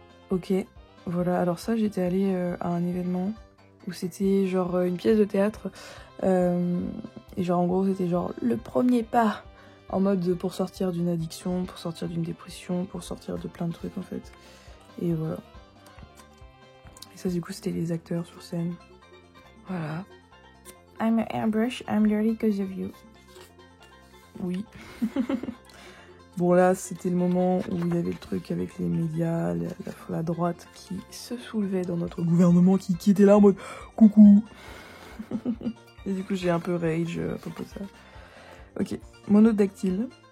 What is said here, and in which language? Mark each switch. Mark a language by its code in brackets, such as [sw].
[fr] Ok, voilà. Alors ça, j'étais allée à un événement où c'était genre une pièce de théâtre. Et genre en gros, c'était genre le premier pas en mode pour sortir d'une addiction, pour sortir d'une dépression, pour sortir de plein de trucs en fait. Et voilà. Et ça, du coup, c'était les acteurs sur scène. Voilà. [en] I'm an airbrush, I'm dirty because of you. [fr] Oui. Bon, là, c'était le moment où il y avait le truc avec les médias, la droite qui se soulevait dans notre gouvernement, qui était là en mode coucou. Et du coup, j'ai un peu rage à propos de ça. Ok. Monodactyle.